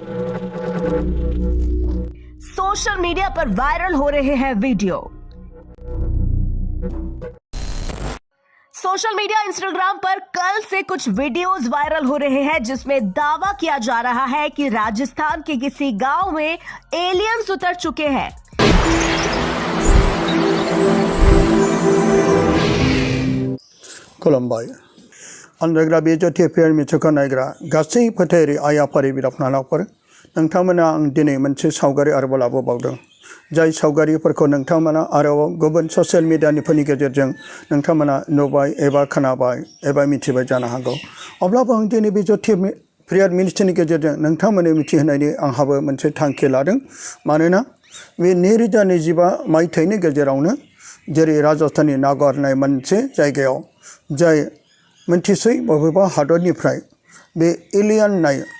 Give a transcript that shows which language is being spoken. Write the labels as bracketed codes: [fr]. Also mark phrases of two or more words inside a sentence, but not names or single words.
[hi] सोशल मीडिया पर वायरल हो रहे हैं वीडियो। सोशल मीडिया इंस्टाग्राम पर कल से कुछ वीडियोस वायरल हो रहे हैं जिसमें दावा किया जा रहा है कि राजस्थान के किसी गांव में एलियंस उतर चुके हैं। [brx] खुलुमबाय अनजाग्रा बे जथेफेर मिथुखौ नायग्रा गासै फोथायारि आइ आफारि बिदा-फंबायफोर नोंथांमोना आं दिनै मोनसे सावगारि आरोबाव लाबोबावदों जाय सावगारिफोरखौ नोंथांमोना आरोबाव गुबुन ससियेल मिडियानिफोरनि गेजेरजों नोंथांमोना नुबाय एबा खोनाबाय एबा मिथिबाय जानो हागौ अब्लाबो आं दिनै बे जथेफेर मिनिस्ट्रिनि गेजेरजों नोंथांमोननो मिथिहोनायनि आंहाबो मोनसे थांखि लादों मानोना बे 2025 मायथाइनि गेजेरावनो जेरै राजस्थाननि नागार होननाय मोनसे जायगायाव जाय मोनथिसै बबेबा हादरनिफ्राय बे एलियन होननाय